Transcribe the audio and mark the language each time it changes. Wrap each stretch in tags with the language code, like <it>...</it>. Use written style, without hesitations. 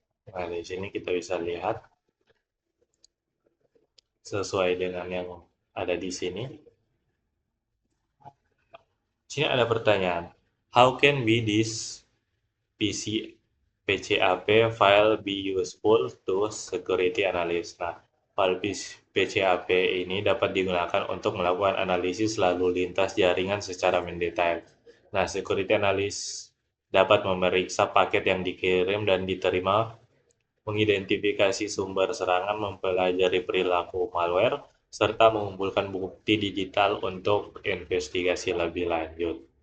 <id>Nah, di sini kita bisa lihat sesuai dengan yang ada di sini. Sini ada pertanyaan.</id> <en>How can be this PCAP file be useful to security analyst?</en> <id>Nah, file PCAP ini dapat digunakan untuk melakukan analisis lalu lintas jaringan secara mendetail. Nah, security analyst dapat memeriksa paket yang dikirim dan diterima, mengidentifikasi sumber serangan, mempelajari perilaku malware, serta mengumpulkan bukti digital untuk investigasi lebih lanjut.</id>